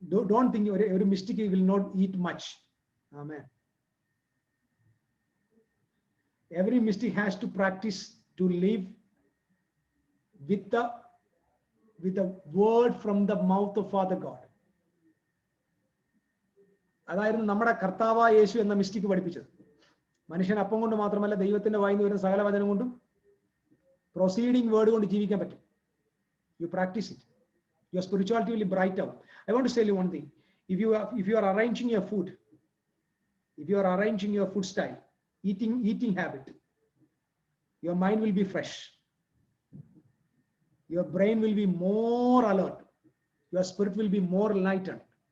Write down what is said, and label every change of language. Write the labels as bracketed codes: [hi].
[en] Don't think ഒരു mystic will not eat much. Amen. Every mystic has to practice to live with the word from the mouth of Father God. [ml] അതായിരുന്നു നമ്മുടെ കർത്താവായ യേശു എന്ന mystic പഠിപ്പിച്ചത്. മനുഷ്യൻ അപ്പം കൊണ്ട് മാത്രമല്ല, ദൈവത്തിന്റെ വായിൽ നിന്ന് വരുന്ന സകല വചനം കൊണ്ടും പ്രൊസീഡിംഗ് വേർഡ് കൊണ്ട് ജീവിക്കാൻ പറ്റും. [en] You practise it, your spirituality will bright out. I want to tell you one thing. If you are arranging your food, if you are arranging your food style, eating habit, your mind will be fresh, your brain will be more alert, your spirit will be more enlightened.